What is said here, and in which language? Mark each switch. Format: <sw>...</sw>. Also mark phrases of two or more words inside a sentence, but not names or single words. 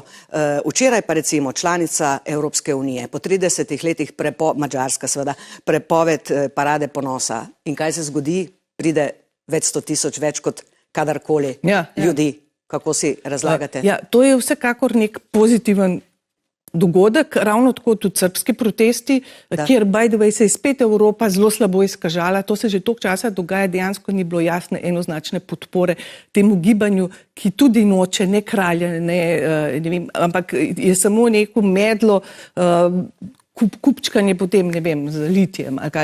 <sl>Včeraj pa recimo članica Evropske unije, po 30 letih Madžarska seveda, prepoved parade ponosa. In kaj se zgodi? Pride več 100 000, več kot kadarkoli ljudi. Kako si razlagate? To je vsekakor nek pozitiven dogodek, ravno tako tudi srbski protesti, kjer</sl> <en>by the way</en> <sl>se je spet Evropa zelo slabo izkažala. To se že toliko časa dogaja, dejansko ni bilo jasne enoznačne podpore temu gibanju, ki tudi noče ne kralja, ne vem, ampak je samo neko medlo, kupčkanje potem, ne vem, z litijem ali kaj.</sl>